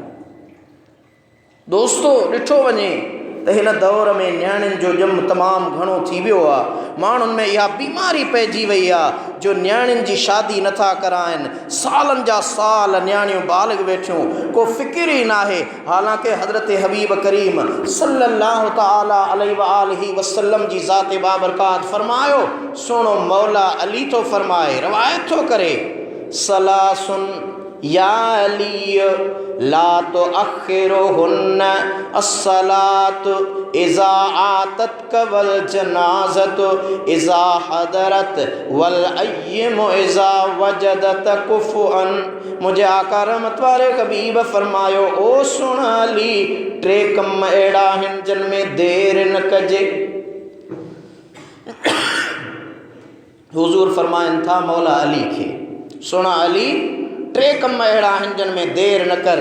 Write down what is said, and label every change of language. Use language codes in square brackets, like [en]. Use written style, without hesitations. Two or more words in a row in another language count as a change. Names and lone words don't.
[sd] दोस्तो, ॾिठो वञे त हिन दौर में न्याणियुनि जो ॼम तमामु घणो थी वियो आहे। माण्हुनि में इहा बीमारी पइजी वई आहे जो न्याणियुनि जी शादी नथा कराइनि। सालनि जा साल न्याणियूं बालिग़ वेठियूं, को फ़िकिर ई न आहे। हालांकि हज़रत हबीब करीम [ar] صلى الله تعالى عليه وآله وسلم [sd] जी ज़ात बाबरकात फरमायो, सुहिणो मौला अली थो फरमाए, रवायत थो करे, [ar] ثلاث يا علي لا تؤخرهن الصلاة إذا أتت والجنازة إذا حضرت والأيم إذا وجدت كفؤا. [sd] मुझे आका रहमत वारे हबीब फरमायो, ओ सुण अली, टे कम अहिड़ा आहिनि जिन में देर न कजे। हुज़ूर फरमाइनि था मौला अली खे, सुण अली, टे कम अहिड़ा आहिनि जिन में देर न कर।